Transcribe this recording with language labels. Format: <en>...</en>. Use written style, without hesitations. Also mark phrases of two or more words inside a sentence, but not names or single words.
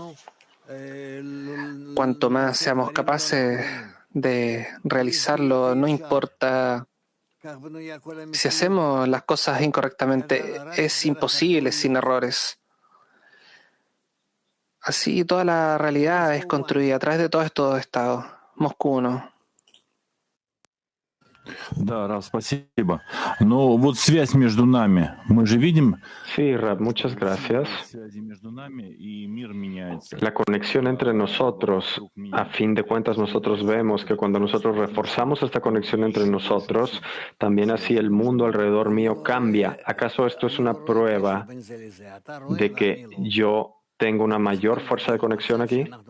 <es>Cuanto más seamos capaces de realizarlo, no importa si hacemos las cosas incorrectamente, es imposible sin errores. Así toda la realidad es construida a través de todos estos estados. Moscú 1.</es> <ru>Да, Рав, спасибо. Но вот связь между нами, мы же видим.</ru> <es>Sí, Rab, muchas gracias. La conexión entre nosotros, a fin de cuentas nosotros vemos que cuando nosotros reforzamos esta conexión entre nosotros, también así el mundo alrededor mío cambia. ¿Acaso esto es una prueba de que yo tengo una mayor fuerza de conexión aquí?</es>